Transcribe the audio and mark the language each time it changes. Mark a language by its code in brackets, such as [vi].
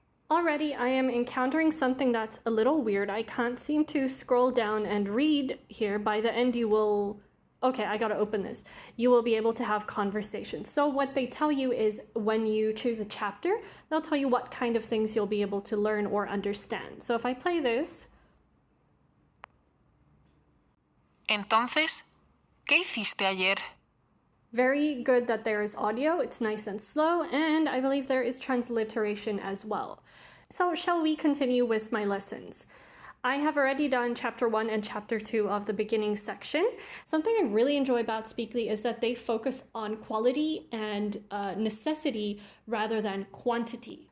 [en] Already I am encountering something that's a little weird. I can't seem to scroll down and read here. By the end you will... Okay, I gotta open this. You will be able to have conversations. So what they tell you is when you choose a chapter, they'll tell you what kind of things you'll be able to learn or understand. So if I play this. [es] Entonces, ¿qué hiciste ayer? [en] Very good that there is audio. It's nice and slow. And I believe there is transliteration as well. So shall we continue with my lessons? I have already done chapter 1 and chapter 2 of the beginning section. Something I really enjoy about Speakly is that they focus on quality and necessity rather than quantity.